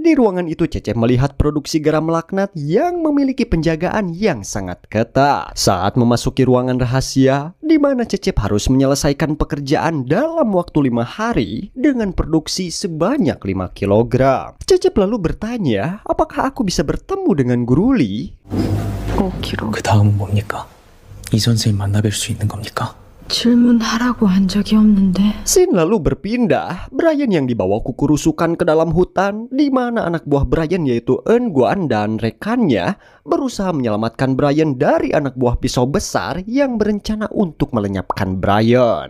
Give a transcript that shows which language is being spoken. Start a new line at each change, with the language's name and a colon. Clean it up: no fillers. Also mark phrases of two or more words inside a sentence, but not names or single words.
Indonesian: Di ruangan itu Cecep melihat produksi garam laknat yang memiliki penjagaan yang sangat ketat. Saat memasuki ruangan rahasia, di mana Cecep harus menyelesaikan pekerjaan dalam waktu 5 hari dengan produksi sebanyak 5 kg. Cecep lalu bertanya, apakah aku bisa bertemu dengan Guru Lee? 5kg.
Korean: 그 다음은 뭡니까? 이 선생님 만나뵐 수 있는 겁니까? 질문하라고 한 적이 없는데.
Indonesian: Scene lalu berpindah. Brian yang dibawa kukurusukan ke dalam hutan, di mana anak buah Brian yaitu Eun-guan dan rekannya berusaha menyelamatkan Brian dari anak buah pisau besar yang berencana untuk melenyapkan Brian.